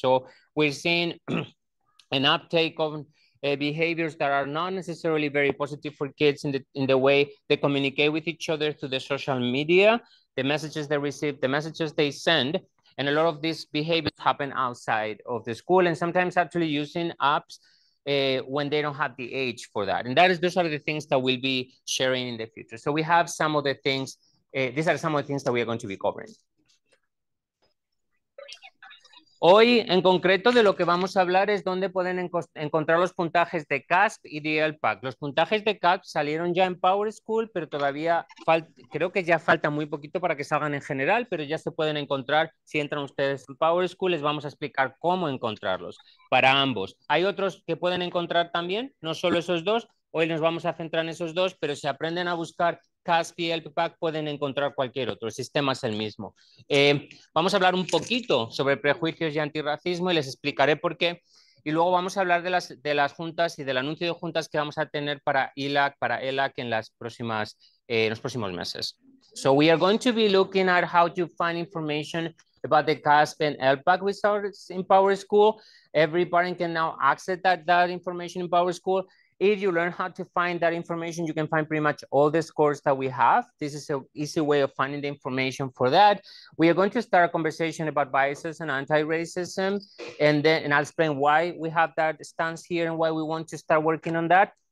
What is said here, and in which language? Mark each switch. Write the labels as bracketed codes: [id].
[en] So we're seeing an uptake of behaviors that are not necessarily very positive for kids in the way they communicate with each other through the social media, the messages they receive, the messages they send, and a lot of these behaviors happen outside of the school and sometimes actually using apps when they don't have the age for that. And those are the things that we'll be sharing in the future. So we have some of the things, these are some of the things that we are going to be covering. [es] Hoy, en concreto, de lo que vamos a hablar es dónde pueden encontrar los puntajes de CASP y de LPAC. Los puntajes de CASP salieron ya en Power School, pero todavía creo que ya falta muy poquito para que salgan en general, pero ya se pueden encontrar si entran ustedes en Power School. Les vamos a explicar cómo encontrarlos para ambos. Hay otros que pueden encontrar también, no solo esos dos. Hoy nos vamos a centrar en esos dos, pero si aprenden a buscar CASP y LPAC pueden encontrar cualquier otro, el sistema es el mismo. Vamos a hablar un poquito sobre prejuicios y antirracismo y les explicaré por qué. Y luego vamos a hablar de las juntas y del anuncio de juntas que vamos a tener para ILAC, para ELAC en los próximos meses. [en] So we are going to be looking at how to find information about the CASP and LPAC results in Power School. Every parent can now access that information in Power School. If you learn how to find that information, you can find pretty much all the scores that we have. This is an easy way of finding the information for that. We are going to start a conversation about biases and anti-racism, and I'll explain why we have that stance here and why we want to start working on that.